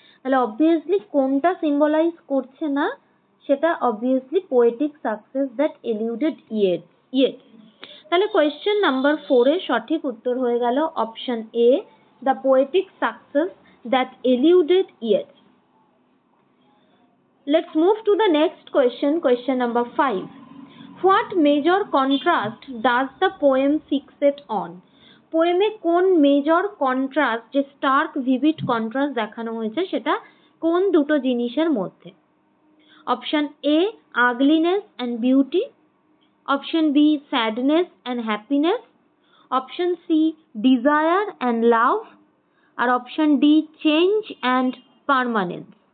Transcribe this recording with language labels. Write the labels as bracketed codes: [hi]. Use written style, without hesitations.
[bn] তাহলে অবভিয়াসলি কোনটা সিম্বলাইজ করছে না, সেটা obviously [en] Poetic success that eluded Yeats. তাহলে question number 4 [bn] এর সঠিক উত্তর হয়ে গেল [en] Option A, the poetic success that eluded Yeats. Let's move to the next question, question number 5. What major contrast does the poem fixate on? [bn] পোয়েমে কোন major contrast, যে Starc vivid contrast দেখানো হয়েছে, সেটা কোন দুটো জিনিসের মধ্যে? [en] Option A ugliness and beauty, option B sadness and happiness, option C desire and love, আর option D change and permanence.